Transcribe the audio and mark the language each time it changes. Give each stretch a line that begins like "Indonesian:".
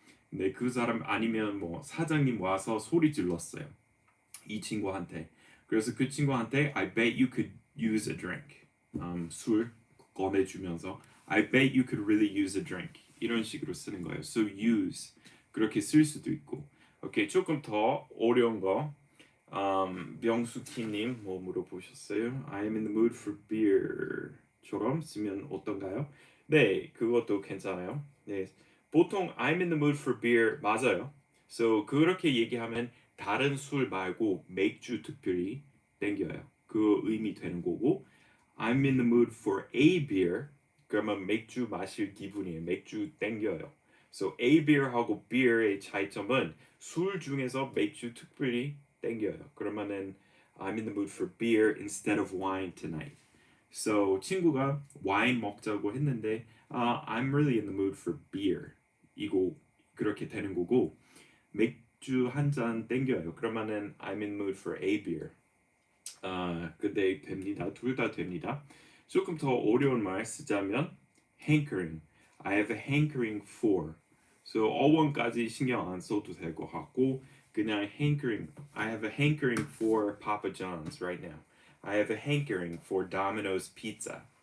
Korean: 근데 그 사람 아니면 뭐 사장님 와서 소리 질렀어요. 이 친구한테. 그래서 그 친구한테
English: I bet you could use a drink.
Korean: 술 꺼내주면서
English: I bet you could really use a drink.
Korean: 이런 식으로 쓰는 거예요. So use 그렇게 쓸 수도 있고. 오케이 조금 더 어려운 거. 명수키님 뭐 물어보셨어요?
English: I am in the mood for beer처럼 쓰면 어떤가요?
Korean: 네, 그것도 괜찮아요. 네, 보통
English: I'm in the mood for beer 맞아요.
Korean: So 그렇게 얘기하면 다른 술 말고 맥주 특별히 땡겨요. 그 의미 되는 거고
English: I'm in the mood for a beer
Korean: 그러면 맥주 마실 기분이에요. 맥주 땡겨요. So a beer하고 beer의 차이점은 술 중에서 맥주 특별히 땡겨요.
English: 그러면은 I'm in the mood for beer instead of wine tonight. So
Korean: 친구가 와인 먹자고 했는데
English: I'm really in the mood for beer.
Korean: 이거 그렇게 되는 거고 맥주 한 잔 땡겨요.
English: 그러면은 I'm in the mood for a beer.
Korean: 근데 됩니다. 둘 다 됩니다. 조금 더 어려운 말 쓰자면 hankering.
English: I have a hankering for.
Korean: So 어원까지 신경 안 써도 될 것 같고 그냥 hankering.
English: I have a hankering for Papa John's right now. I have a hankering for Domino's Pizza.